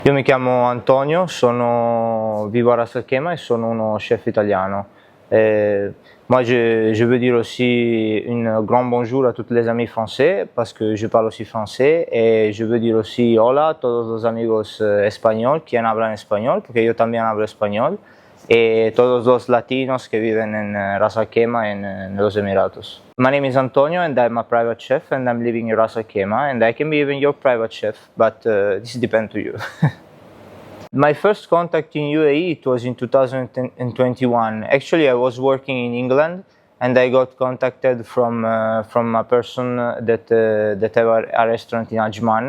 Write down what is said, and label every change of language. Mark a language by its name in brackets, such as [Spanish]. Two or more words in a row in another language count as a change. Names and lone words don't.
[Italian] Io mi chiamo Antonio, vivo à Ras Al Khaimah et sono uno chef italiano. [French] Moi, je veux dire aussi un grand bonjour à tous les amis français parce que je parle aussi français et je veux dire aussi [Spanish] hola a todos los amigos español, quien hablan español, porque yo también hablo español, y todos los latinos que viven en Ras Al Khaimah en los Emiratos. [English] My name is Antonio and I'm a private chef and I'm living in Ras Al Khaimah and I can be even your private chef, but this depends to you. My first contact in UAE, it was in 2021. Actually, I was working in England and I got contacted from a person that have a restaurant in Ajman.